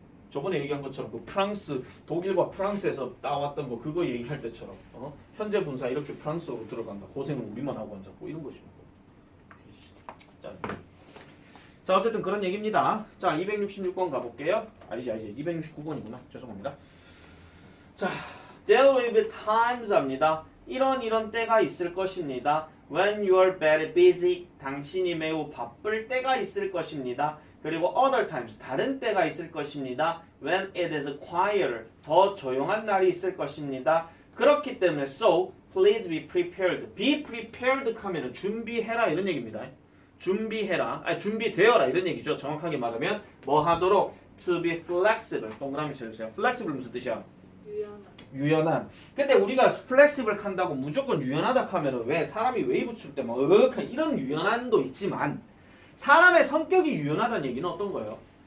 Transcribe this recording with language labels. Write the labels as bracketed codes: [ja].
[ko] 저번에 얘기한 것처럼 그 프랑스 독일과 프랑스에서 따왔던 거 그거 얘기할 때처럼 현재 분사 이렇게 프랑스어로 들어간다. 고생은 우리만 하고 앉았고 이런 것이고. 자 어쨌든 그런 얘기입니다. 자 266번 가볼게요. 아니지 269번이구나. 죄송합니다. 자 [en] there will be times [ko] 합니다. 이런 때가 있을 것입니다. [en] When you are very busy, [ko] 당신이 매우 바쁠 때가 있을 것입니다. 그리고 other times, 다른 때가 있을 것입니다. [en] When it is quieter, [ko] 더 조용한 날이 있을 것입니다. 그렇기 때문에 [en] so, please be prepared. Be prepared [ko] 하면은 준비해라 이런 얘기입니다. 준비해라, 준비되어라 이런 얘기죠. 정확하게 말하면 뭐 하도록 [en] to be flexible. [ko] 동그라미 쳐주세요. flexible 무슨 뜻이야? 유연한. 근데 우리가 플렉시블 한다고 무조건 유연하다 하면은 왜 사람이 웨이브 출 때 막 이런 유연함도 있지만 사람의 성격이 유연하다는 얘기는 어떤 거예요?